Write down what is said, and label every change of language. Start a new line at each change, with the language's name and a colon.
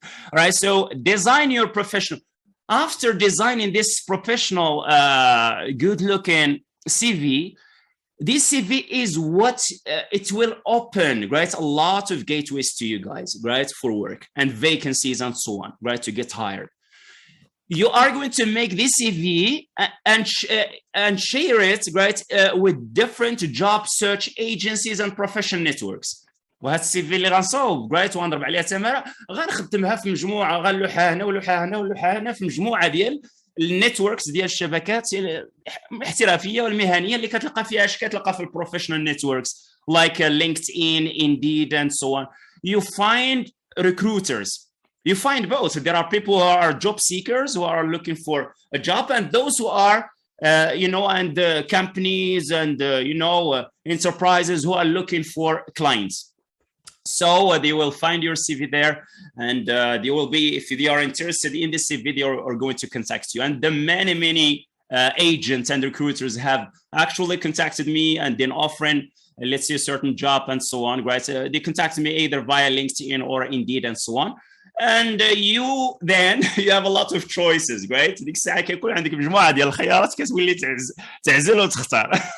English: All right, so design your professional. After designing this professional, good-looking CV, this CV is what it will open, right? A lot of gateways to you guys, right? For work and vacancies and so on, right? To get hired. You are going to make this CV and share it, right? With different job search agencies and professional networks.
Arabic: وهذا السي في اللي غنصاوب رايت وغنضرب عليها تماره غنخدمها في مجموعه غنلوحها هنا ولوحها هنا ولوحها هنا في مجموعه ديال النتوركس ديال الشبكات الاحترافيه والمهنيه اللي كتلقى فيها اش كتلقى في البروفيشنال نتوركس
English: like LinkedIn, Indeed, and so on. You find recruiters. You find both. There are people who are job seekers who are looking for a job, and those who are you know, and companies and you know, enterprises who are looking for clients. So they will find your CV there, and they will be, if they are interested in the CV, they are going to contact you. And the many agents and recruiters have actually contacted me and then offering, let's say, a certain job and so on, right? They contacted me either via LinkedIn or Indeed and so on. And you then you have a lot of choices, right?
Arabic: ديك الساعة كيكون عندك مجموعة ديال الخيارات كتولي تعزل وتختار.